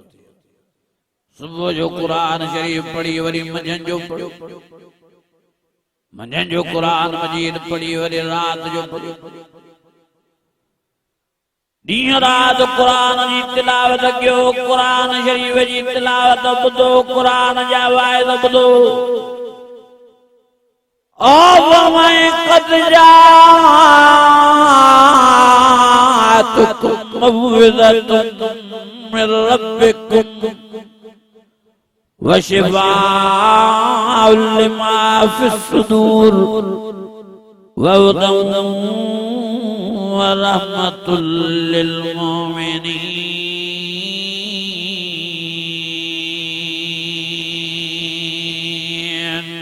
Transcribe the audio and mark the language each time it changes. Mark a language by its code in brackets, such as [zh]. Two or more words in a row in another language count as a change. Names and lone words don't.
[sd] सुबह जो कुरान शरीफ पढ़ी वरी मंझंदि जो पढ़ो, मंझंदि जो कुरान मजीद पढ़ी वरी रात जो पढ़ो, ॾींहं रात कुरान जी तिलावत कयो, कुरान शरीफ जी तिलावत ॿुधो, कुरान जा वाइद ॿुधो। [ar] أو ومن قد جاءتكم موعظة من ربكم وشفاء لما في الصدور وهدى ورحمة للمؤمنين.